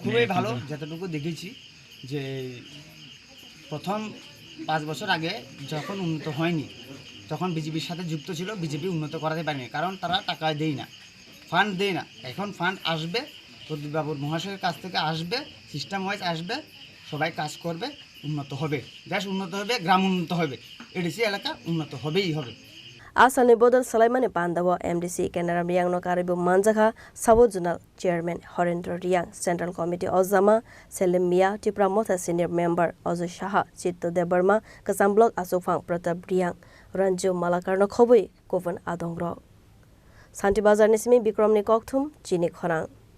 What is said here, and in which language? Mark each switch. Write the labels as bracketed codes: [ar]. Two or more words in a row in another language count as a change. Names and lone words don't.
[bn] খুবই ভালো যতটুকু দেখেছি যে প্রথম 5 বছর আগে যখন উন্নত হয়নি তখন বিজেপির সাথে যুক্ত ছিল বিজেপি উন্নত করাতে পারেনি কারণ তারা টাকা দেয় না ফান্ড দেয় না এখন ফান্ড আসবে প্রদ্যুৎ বাবুর মহাশয়ের কাছ থেকে আসবে [en] system wise [bn] আসবে সবাই কাজ করবে উন্নত হবে দেশ উন্নত হবে গ্রাম উন্নত হবে এডিসি এলাকা উন্নত হবেই হবে [trk] Asani bodol Selaimani Pandawa MDC Kenaram Riyang no karibu manjaka [en] South Zonal Chairman [trk] Horendra Riyang [en] Central Committee [trk] Ozama Selim Mia Tipramotha [en] Senior Member [trk] Ozu Shaha Chitto Debarma Kasam Block Asufang Pratap Riyang Ranju Malakarno Khobui Kovan Adongro Santi Bazar Nismi Bikramni Kokthum Chini Khorang